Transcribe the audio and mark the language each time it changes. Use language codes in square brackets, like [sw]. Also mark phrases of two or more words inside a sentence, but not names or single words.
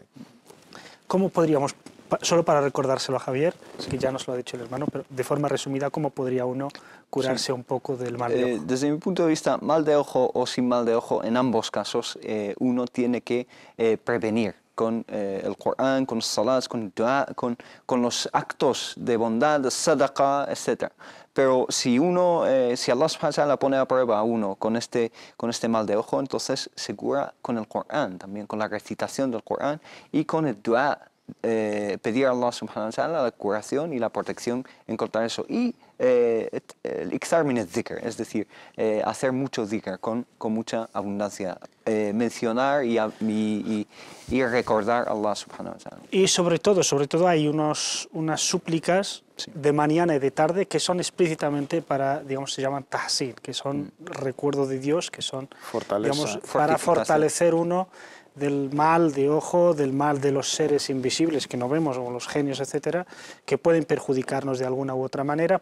[es] ¿Cómo podríamos, solo para recordárselo a Javier, es que ya nos lo ha dicho el hermano, pero de forma resumida, cómo podría uno curarse un poco del mal de ojo? Desde mi punto de vista, mal de ojo o sin mal de ojo, en ambos casos uno tiene que prevenir con el Corán, con los salats, con el dua, con los actos de bondad, de sadaqa, etc. Pero si si Allah [ar] سبحانه وتعالى [es] pone a prueba a uno con este mal de ojo, entonces se cura con el Corán, también con la recitación del Corán y con el dua. Pedir a Allah [ar] سبحانه وتعالى [es] la curación y la protección en contra de eso. Y el [ar] الإكثار من الذكر, [es] es decir, hacer mucho dhikr con mucha abundancia. Mencionar y recordar a Allah [ar] سبحانه وتعالى. [es] Y sobre todo hay unas súplicas de mañana y de tarde que son explícitamente para, digamos, se llaman tahsin, que son recuerdo de Dios, que son, digamos, para fortalecer uno del mal de ojo, del mal de los seres invisibles que no vemos, como los genios, etcétera, que pueden perjudicarnos de alguna u otra manera.